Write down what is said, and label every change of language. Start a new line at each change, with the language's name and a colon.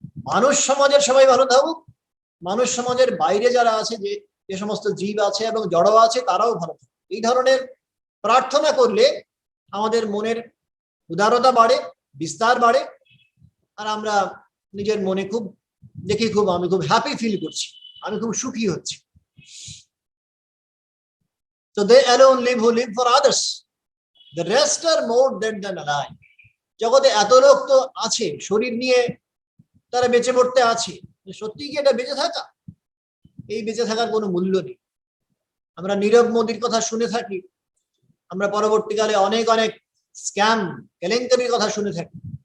Bangla: মানুষ সমাজের সবাই ভালো থাকুক, মানুষ সমাজের বাইরে যারা আছে, যে সমস্ত জীব আছে এবং জড় আছে তারাও ভালো থাকুক। এই ধরনের প্রার্থনা করলে আমাদের মনের উদারতা বাড়ে, বিস্তার বাড়ে, আর আমরা নিজের মনে খুব দেখি আমি খুব হ্যাপি ফিল করছি, আমি খুব সুখী হচ্ছি।
English: So they alone live who live for others. The rest are more dead than alive.
Bangla: জগতে এত লোক তো আছে শরীর নিয়ে, তারা বেঁচে পড়তে আছে। সত্যি কি এটা বেঁচে থাকা? এই বেঁচে থাকার কোনো মূল্য নেই। আমরা নীরব মোদীর কথা শুনে থাকি, আমরা পরবর্তীকালে অনেক অনেক স্ক্যাম কেলেঙ্কারির কথা শুনে থাকি।